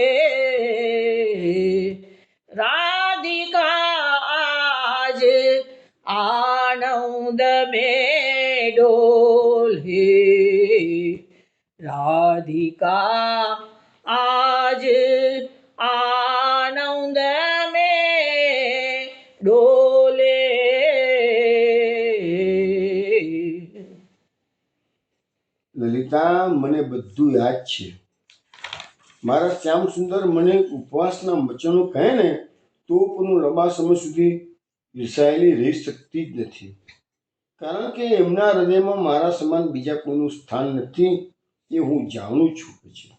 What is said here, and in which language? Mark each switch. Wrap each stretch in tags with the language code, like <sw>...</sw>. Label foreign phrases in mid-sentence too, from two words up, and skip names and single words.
<hi>राधिका आज आनंद में डोले, राधिका आज आनंद में डोले.</hi> <gu>લલિતા, મને બધું યાદ છે. મારા શ્યામ સુંદર મને ઉપવાસના વચનો કહે ને તો પણ હું લાંબા સમય સુધી ઈર્ષાયેલી રહી શકતી જ નથી, કારણ કે એમના હૃદયમાં મારા સમાન બીજા કોઈનું સ્થાન નથી એ હું જાણું છું કે છે.</gu>